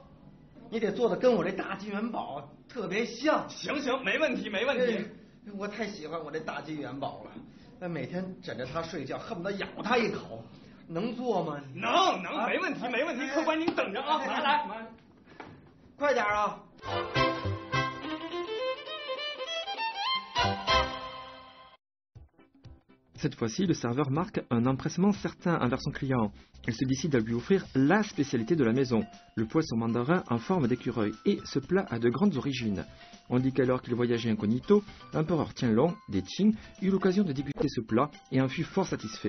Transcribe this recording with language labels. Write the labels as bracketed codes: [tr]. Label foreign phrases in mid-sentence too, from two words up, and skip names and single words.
[zh] 你得做的跟我这大金元宝特别像。行，没问题，没问题。我太喜欢我这大金元宝了，那每天枕着它睡觉，恨不得咬它一口，能做吗？能，没问题，没问题。客官您等着啊，来，快点啊！ [fr] Cette fois-ci, le serveur marque un empressement certain envers son client. Il se décide à lui offrir la spécialité de la maison, le poisson mandarin en forme d'écureuil. Et ce plat a de grandes origines. On dit qu'alors qu'il voyageait incognito, l'empereur Tianlong, des Qing, eut l'occasion de déguster ce plat et en fut fort satisfait.